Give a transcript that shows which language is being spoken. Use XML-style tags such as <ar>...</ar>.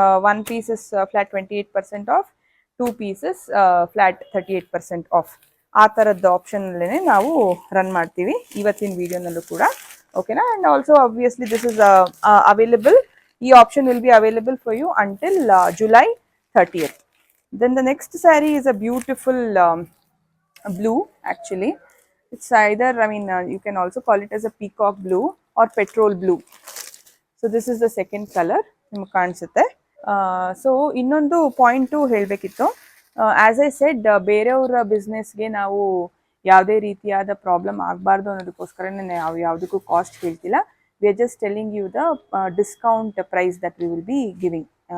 <en>1 pieces flat 28% off, 2 pieces flat 38% off.</en> <kn>ಆ ಥರದ್ದು ಆಪ್ಷನಲ್ಲೇ ನಾವು ರನ್ ಮಾಡ್ತೀವಿ ಇವತ್ತಿನ ವಿಡಿಯೋನಲ್ಲೂ ಕೂಡ.</kn> <en>ಓಕೆನಾ, and also obviously this is available. ಈ option will be available for you until July 30th. Then the next saree is a beautiful blue actually. It's either, I mean, you can also call it as a peacock blue or petrol blue. So this is the second color.</en> <kn>ನಿಮಗೆ ಕಾಣಿಸುತ್ತೆ. So ಇನ್ನೊಂದು point ಹೇಳಬೇಕಿತ್ತು.</kn> <en>as I said,</en> <kn>ಬೇರೆಯವರ ಬಿಸ್ನೆಸ್ಗೆ ನಾವು ಯಾವುದೇ ರೀತಿಯಾದ problem ಆಗಬಾರ್ದು ಅನ್ನೋದಕ್ಕೋಸ್ಕರನೇ ನಾವು ಯಾವುದಕ್ಕೂ ಕಾಸ್ಟ್ ಹೇಳ್ತಿಲ್ಲ.</kn> <en>We are just telling you the discount price that we will be giving.</en>